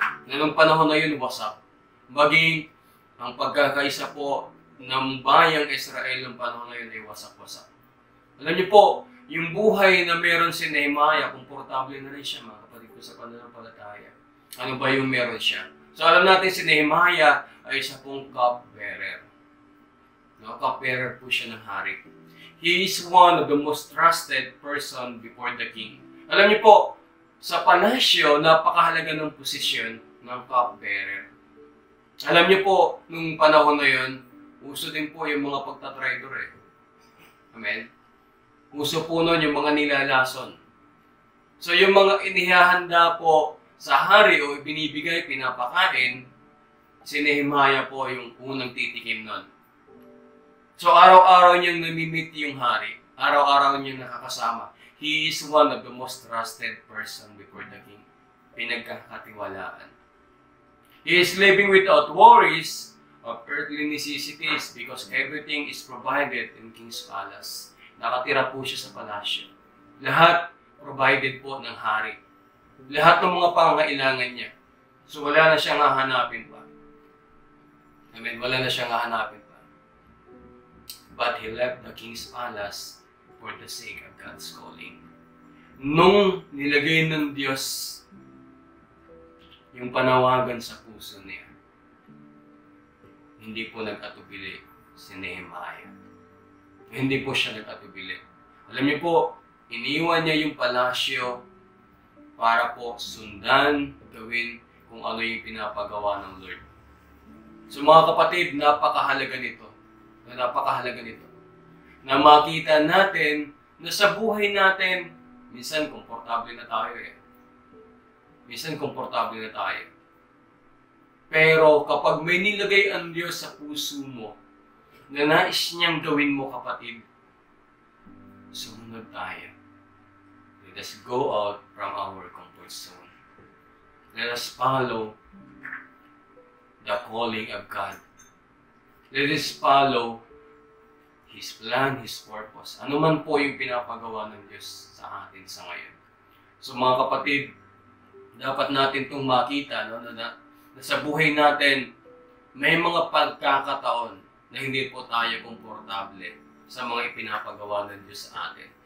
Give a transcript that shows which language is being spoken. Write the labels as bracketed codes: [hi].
[tl] Na nung panahon na yun, wasak. Maging ang pagkakaisa po ng bayang Israel ng panahon na yun ay wasak-wasak. Alam niyo po, yung buhay na meron si Nehemiah, komportable na rin siya, mga kapatid ko, sa pananampalataya. Ano ba yung meron siya? So alam natin si Nehemiah ay isa pong cupbearer. No, cupbearer po siya ng hari. [en] He is one of the most trusted person before the king. [tl] Alam niyo po, sa palasyo, napakahalaga ng posisyon ng cupbearer. Alam niyo po, nung panahon na yun, uso din po yung mga pagtatraidor eh. Amen? Uso po nun yung mga nilalason. So yung mga inihahanda po sa hari o binibigay, pinapakain, si Nehemiah po yung unang titikim nun. So araw-araw niyang namimit yung hari. Araw-araw niyang nakakasama. [en] He is one of the most trusted person before the king. [tl] Pinagkakatiwalaan. [en] He is living without worries of earthly necessities because everything is provided in King's Palace. [tl] Nakatira po siya sa palasyo. Lahat provided po ng hari. Lahat ng mga pangangailangan niya. So wala na siyang hahanapin pa. Amen? Wala na siyang hahanapin pa. [en] But he left the King's Palace for the sake of God's calling. [tl] Nung nilagay ng Diyos yung panawagan sa puso niya, hindi po nag-atubili si Nehemiah. Hindi po siya nag-atubili. Alam niyo po, iniwan niya yung palasyo para po sundan, gawin kung ano yung pinapagawa ng Lord. So mga kapatid, napakahalaga nito. Napakahalaga nito. Na makita natin na sa buhay natin, minsan komportable na tayo eh. Minsan komportable na tayo. Pero kapag may nilagay ang Diyos sa puso mo, na nais niyang gawin mo, kapatid, sumunod tayo. [en] Let us go out from our comfort zone. Let us follow the calling of God. Let us follow His plan, His purpose. [tl] Ano man po yung pinapagawa ng Diyos sa atin sa ngayon. So mga kapatid, dapat natin itong makita, no, na sa buhay natin, may mga pagkakataon na hindi po tayo komportable sa mga ipinapagawa ng Diyos sa atin.